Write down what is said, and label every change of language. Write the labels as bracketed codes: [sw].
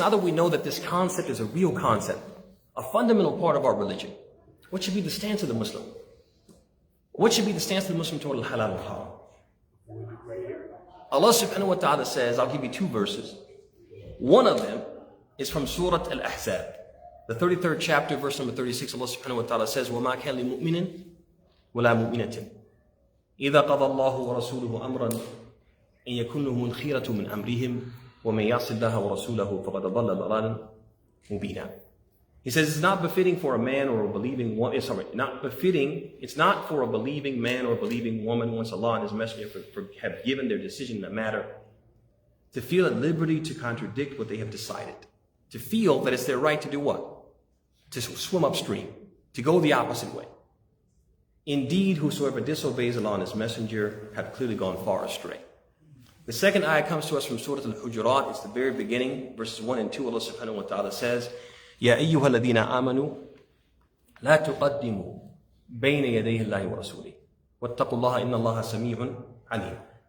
[en] Now that we know that this concept is a real concept, a fundamental part of our religion, what should be the stance of the Muslim? What should be the stance of the Muslim toward al-halal and haram? Allah subhanahu wa ta'ala says, I'll give you two verses. One of them is from Surah Al-Ahzab. The 33rd chapter, verse number 36, Allah subhanahu wa ta'ala says, [ar] وَمَا كَانَ لِمُؤْمِنٍ وَلَا مُؤْمِنَةٍ إِذَا قَضَى اللَّهُ وَرَسُولُهُ أَمْرًا إِن يَكُنْ لَهُمُ الْخِيرَةُ مِنْ أَمْرِهِمْ وَمَن يَعْصِ اللَّهَ وَرَسُولَهُ فَقَدْ ضَلَّ ضَلَالًا مُبِينًا. [en] He says it's not befitting for a man or a believing woman, it's not for a believing man or a believing woman once Allah and His Messenger have given their decision in a matter to feel at liberty to contradict what they have decided. To feel that it's their right to do what? To swim upstream, to go the opposite way. Indeed, whosoever disobeys Allah and His Messenger have clearly gone far astray. The second ayah comes to us from Surah Al-Hujurat. It's the very beginning, verses 1 and 2. Allah subhanahu wa ta'ala says, [ar] يا أيها الذين آمنوا لا تقدموا بين يدي الله ورسوله واتقوا الله إن الله سميع عليم.